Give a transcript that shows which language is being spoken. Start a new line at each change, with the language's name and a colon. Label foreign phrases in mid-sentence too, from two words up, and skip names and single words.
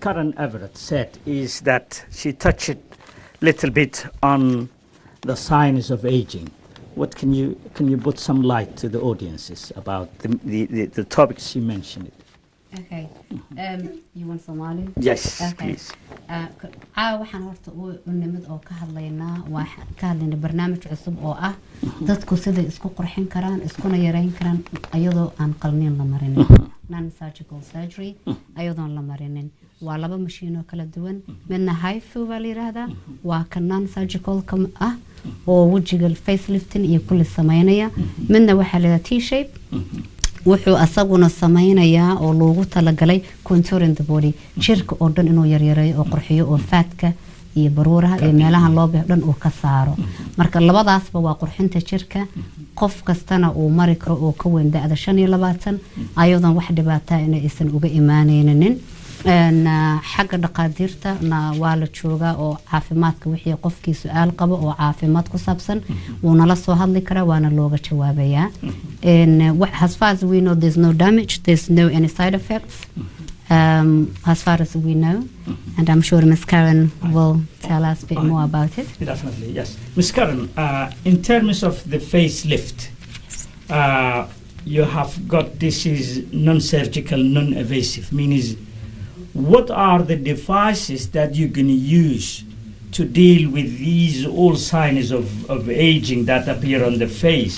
English: Karen Everett said is that she touched a little bit on the signs of aging. What can you put some light to the audiences about the topics you mentioned? Okay. You want Somali? Yes, okay. please.
Somali: waxaan horta u nimid oo ka hadlaynaa waxaan ka hadlaynaa barnaamij cusub oo ah dadku sida isku qurxin karaan iskuna yareyn karaan ayadoo aan qalniin la marinin
English: non surgical surgery
Somali: ayadoo la marinin waa laba mashiin oo kala duwan midna HIFU baa la yiraahdaa waa ka
English: non surgical
Somali: ah oo wajiga facelifting iyo kulli sameynaya midna waxa la T-shape wuxuu asaguna sameeynaya oo loogu talagalay
English: contouring the
Somali: body jirka oo dhan inuu yaryareeyo oo qurxiyo oo faatka iyo baruuraha iyo meelaha loo baahan dhan uu ka saaro marka labadaasba waa qurxinta jirka qof kastana uu mari karo oo ka weyn da'da 25 ayadoon wax dhibaato ah inaysan uga imaanaynin xagga dhaqaatiirta waa la joogaa oo caafimaadka wixii qofkii su'aal qabo oo caafimaad ku saabsan uu nala soo hadli karaa waana looga jawaabayaa
English: as far as we know there's no damage, there's no any side effects as far as we know, and I'm sure Ms. Karen will tell us a bit more about it. Definitely, yes. Ms. Karen, in terms of the facelift, you have got this is non-surgical, non-invasive, means what are the devices that you're going to use to deal with these all signs of aging that appear on the face?